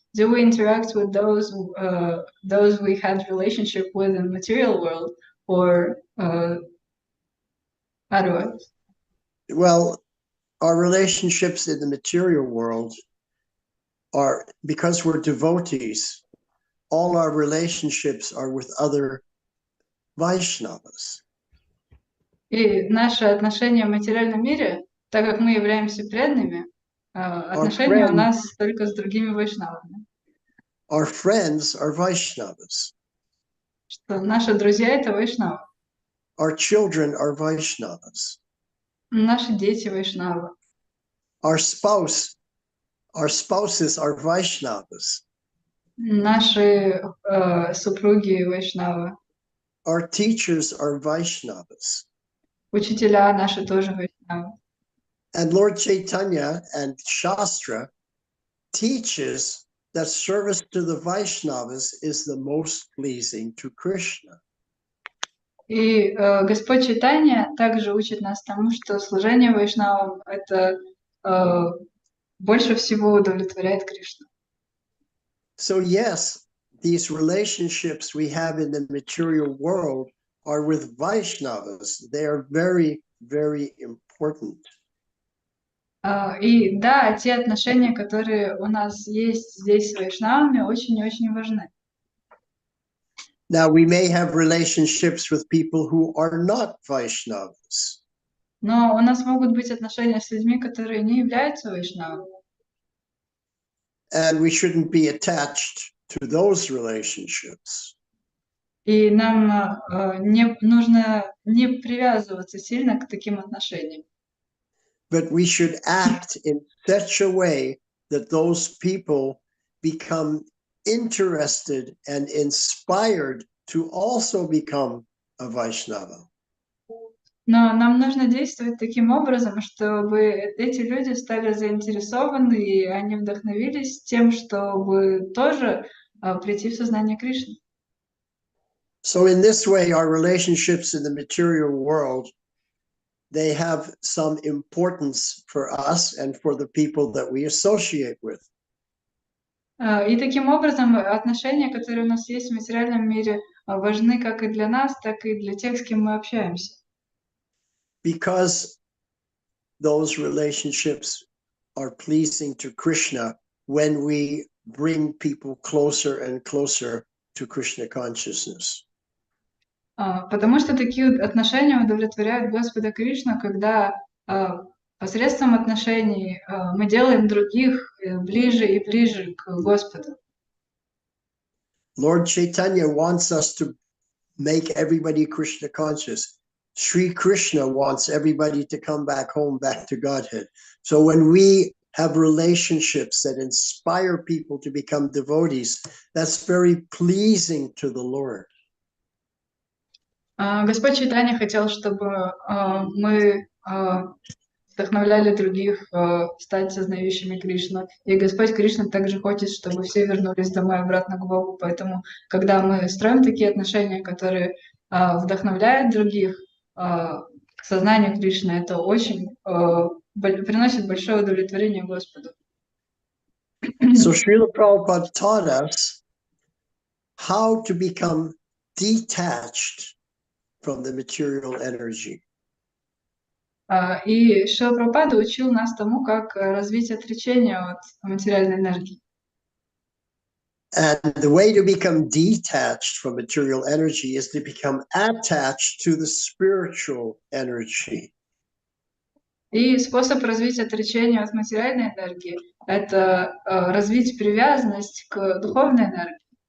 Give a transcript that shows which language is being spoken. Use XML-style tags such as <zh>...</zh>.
<en>Do we interact with those we had relationship with in the material world, or otherwise? Well, our relationships in the material world because we're devotees, all our relationships are with other Vaishnavas.</en> <ru>И наши отношения в материальном мире, так как мы являемся преданными, отношения у нас только с другими вайшнавами.</ru> <en>Our friends are Vaishnavas.</en> <ru>Что наши друзья — это вайшнавы.</ru> <en>Our children are Vaishnavas.</en> <ru>Наши дети вайшнавы.</ru> <en>Our spouses are Vaishnavas.</en> <ru>Наши супруги вайшнавы.</ru> <en>Our teachers are Vaishnavas.</en> <ru>Учителя наши тоже вайшнавы.</ru> <en>And Lord Chaitanya and Shastra teaches that service to the Vaishnavas is the most pleasing to Krishna.</en> <ru>И Господь Чайтанья также учит нас тому, что служение вайшнавам — это больше всего удовлетворяет Кришну.</ru> <en>So yes, these relationships we have in the material world are with Vaishnavas. They are very, very important.</en> <ru>И да, те отношения, которые у нас есть здесь с вайшнавами, очень-очень важны.</ru> <en>Now, we may have relationships with people who are not Vaishnavas.</en> <ru>Но у нас могут быть отношения с людьми, которые не являются вайшнавами.</ru> <en>And we shouldn't be attached to those relationships.</en> <ru>И нам не нужно не привязываться сильно к таким отношениям.</ru> <en>But we should act in such a way that those people become interested and inspired to also become a Vaishnava.</en> <ru>Но нам нужно действовать таким образом, чтобы эти люди стали заинтересованы, и они вдохновились тем, чтобы тоже прийти в сознание Кришны.</ru> <en>So in this way, our relationships in the material world, they have some importance for us and for the people that we associate with.</en> <ru>И таким образом отношения, которые у нас есть в материальном мире, важны как и для нас, так и для тех, с кем мы общаемся.</ru> <en>Because those relationships are pleasing to Krishna when we bring people closer and closer to Krishna consciousness.</en> <ru>Потому что такие отношения удовлетворяют Господа Кришну, когда посредством отношений мы делаем других ближе и ближе к Господу.</ru> <en>Lord Chaitanya wants us to make everybody Krishna conscious. Sri Krishna wants everybody to come back home, back to Godhead. So when we have relationships that inspire people to become devotees, that's very pleasing to the Lord.</en> <ru>Господь Чайтанья хотел, чтобы мы вдохновляли других стать сознающими Кришну. И Господь Кришна также хочет, чтобы все вернулись домой обратно к Богу. Поэтому, когда мы строим такие отношения, которые вдохновляют других к сознанию Кришны, это очень приносит большое удовлетворение Господу.</ru> <en>So Srila Prabhupada taught us how to become detached from the material energy.</en> <ru>И Шрила Прабхупада учил нас тому, как развить отречение от материальной энергии.</ru> <en>And the way to become detached from material energy is to become attached to the spiritual energy.</en> <ru>И способ развить отречение от материальной энергии — это развить привязанность к духовной энергии.</ru>